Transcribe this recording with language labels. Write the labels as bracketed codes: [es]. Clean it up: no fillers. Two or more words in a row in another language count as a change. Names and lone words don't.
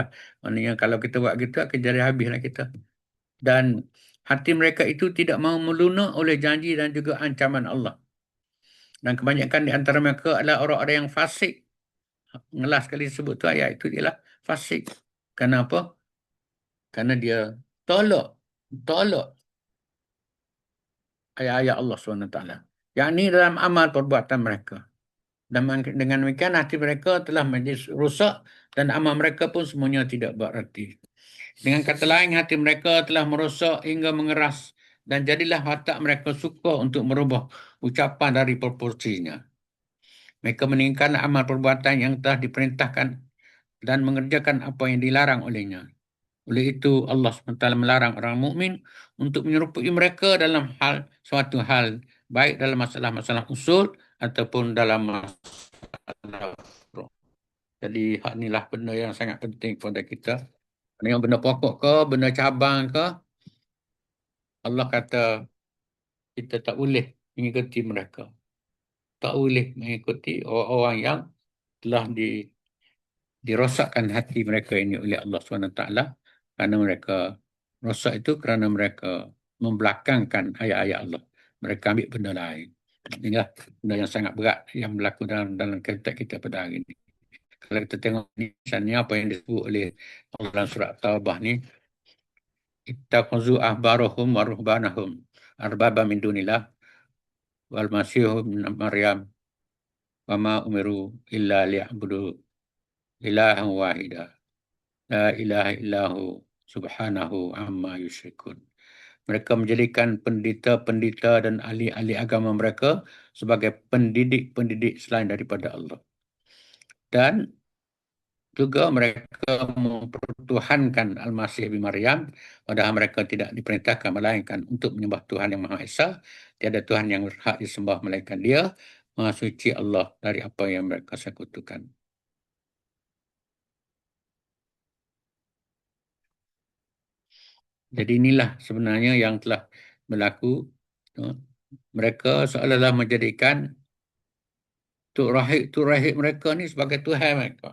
[ms] Maknanya kalau kita buat gitu, akan jadi habislah kita. Dan hati mereka itu tidak mahu melunak oleh janji dan juga ancaman Allah. Dan kebanyakan di antara mereka adalah orang-orang yang fasik. Ngelas sekali sebut tu ayat itu ialah fasik. Kenapa? Kerana dia tolak ayat-ayat Allah SWT. Yang ini dalam amal perbuatan mereka. Dan dengan demikian hati mereka telah menjadi rusak dan amal mereka pun semuanya tidak berarti. Dengan kata lain, hati mereka telah merosak hingga mengeras dan jadilah watak mereka suka untuk merubah ucapan dari proporsinya. Mereka meninggalkan amal perbuatan yang telah diperintahkan dan mengerjakan apa yang dilarang olehnya. Oleh itu, Allah SWT melarang orang mukmin untuk menyerupai mereka dalam suatu hal, baik dalam masalah-masalah usul ataupun dalam masalah furu'ah. Jadi, hak inilah benda yang sangat penting kepada kita. Yang benda pokok ke, benda cabang ke, Allah kata kita tak boleh mengikuti mereka. Tak boleh mengikuti orang-orang yang telah dirosakkan hati mereka ini oleh Allah SWT, kerana mereka rosak itu kerana mereka membelakangkan ayat-ayat Allah. Mereka ambil benda lain. Inilah benda yang sangat berat yang berlaku dalam konteks kita pada hari ini. Kalau kita tengok ni, misalnya apa yang disebut oleh Allah dalam surat Taubah ni, [ar] اتخذوا أحبارهم ورهبانهم أربابا من دون الله والمسيح ابن مريم وما أمروا إلا ليعبدوا إلها واحدا لا إله إلا هو سبحانه عما يشركون. [ms] Mereka menjadikan pendeta-pendeta dan ahli-ahli agama mereka sebagai pendidik-pendidik selain daripada Allah. Dan juga mereka mempertuhankan Al-Masih bin Maryam, padahal mereka tidak diperintahkan melainkan untuk menyembah Tuhan yang Maha Esa. Tiada Tuhan yang berhak disembah melainkan Dia, Maha Suci Allah dari apa yang mereka sekutukan. Jadi inilah sebenarnya yang telah berlaku. Mereka seolah-olah menjadikan Tuk Rahib mereka ni sebagai Tuhan mereka.